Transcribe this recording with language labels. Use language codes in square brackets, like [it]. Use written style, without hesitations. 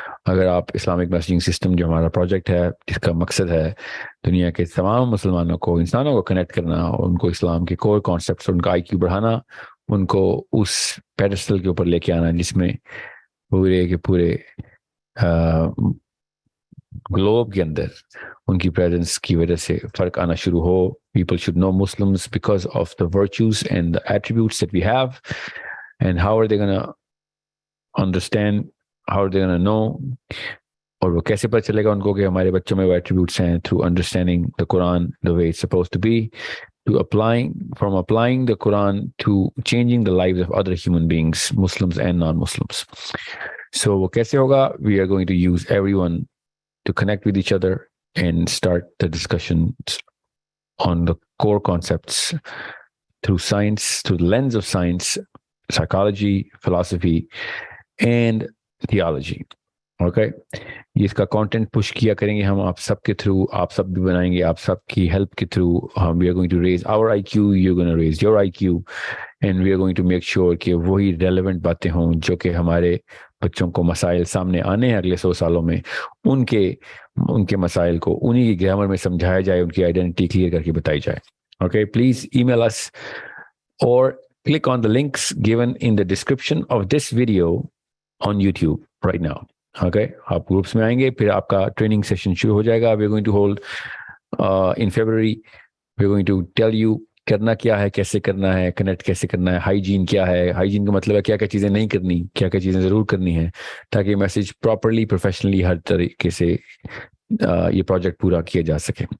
[hi] अगर आप Islamic messaging system जो हमारा प्रोजेक्ट है, जिसका मकसद है दुनिया के तमाम मुसलमानों को, इंसानों को कनेक्ट करना, उनको इस्लाम के कोर कॉन्सेप्ट्स, उनका आईक्यू बढ़ाना, उनको उस पेडेस्टल के ऊपर लेके आना जिसमें पूरे के पूरे ग्लोब के अंदर उनकी प्रेजेंस की वजह से फर्क आना शुरू हो. [en] People should know Muslims because of the virtues and the attributes that we have. And how are they going to understand, how are they going to know, [hi] और वो कैसे पता चलेगा उनको कि हमारे बच्चों में वो attributes हैं? [en] Through understanding the Quran the way it's supposed to be, from applying the Quran to changing the lives of other human beings, Muslims and non-Muslims. So [hi] वो कैसे होगा? [en] We are going to use everyone to connect with each other and start the discussions on the core concepts through science, through the lens of science, psychology, philosophy, and theology. [hi] Okay, इसका content push किया करेंगे हम आप सब के through. आप सब भी बनाएंगे आप सब की हेल्प के through. [en] we are going to raise our IQ, you're going to raise your IQ, and we are going to make sure [hi] कि वही relevant बातें हों जो कि हमारे बच्चों को मसाइल सामने आने हैं अगले 100 सालों में, उनके मसाइल को उन्हीं की ग्रामर में समझाया जाए, उनकी आइडेंटिटी क्लियर करके बताई जाए. [en] Okay, please email us or click on the links given in the description of this video on YouTube right now. [hi] Okay, आप ग्रुप्स में आएंगे, फिर आपका ट्रेनिंग सेशन शुरू हो जाएगा. [en] We are going to hold in February. We are going to tell you [hi] करना क्या है, कैसे करना है, कनेक्ट कैसे करना है, हाइजीन क्या है. हाइजीन का मतलब है क्या क्या चीज़ें नहीं करनी, क्या क्या चीज़ें ज़रूर करनी है, ताकि मैसेज प्रॉपरली प्रोफेशनली हर तरीके से ये प्रोजेक्ट पूरा किया जा सके.